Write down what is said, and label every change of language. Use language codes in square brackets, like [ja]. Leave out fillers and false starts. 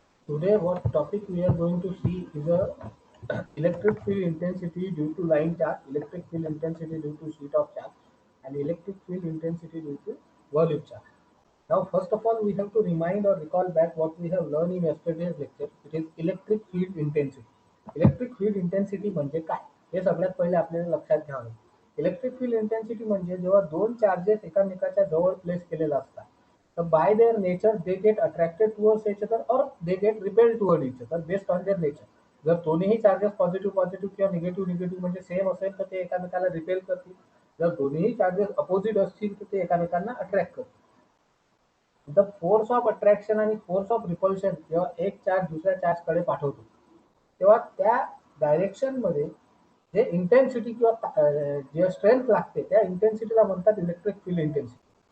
[en] Today, what topic we are going to see is a electric field intensity due to line charge, electric field intensity due to sheet of charge, and electric field intensity due to volume charge. Now, first of all, we have to remind or recall back what we have learned in yesterday's lecture. It is electric field intensity. [mr] Electric field intensity म्हणजे काय, हे सगळ्यात पहिले आपल्याला लक्षात घ्यावं. Electric field intensity म्हणजे जेव्हा दोन चार्जेस एकामेकाच्या जवळ प्लेस केलेले असतात, तर [en] By their nature they get attracted towards each other or they get repelled toward each other based on their nature. [mr] जर दोन्ही चार्जेस पॉझिटिव्ह पॉझिटिव्ह किंवा निगेटिव्ह निगेटिव्ह म्हणजे सेम असेल तर ते एकामेकाला रिपेल करतील. जर दोन्ही चार्जेस अपोजिट असतील तर ते एकामेकांना अट्रॅक्ट करतील. द फोर्स ऑफ अट्रॅक्शन आणि फोर्स ऑफ रिपल्शन जेव्हा एक चार्ज दुसऱ्या चार्जकडे पाठवतो, तेव्हा त्या डायरेक्शनमध्ये जे इंटेन्सिटी किंवा जे स्ट्रेंथ लागते त्या इंटेन्सिटीला म्हणतात इलेक्ट्रिक फील्ड इंटेन्सिटी.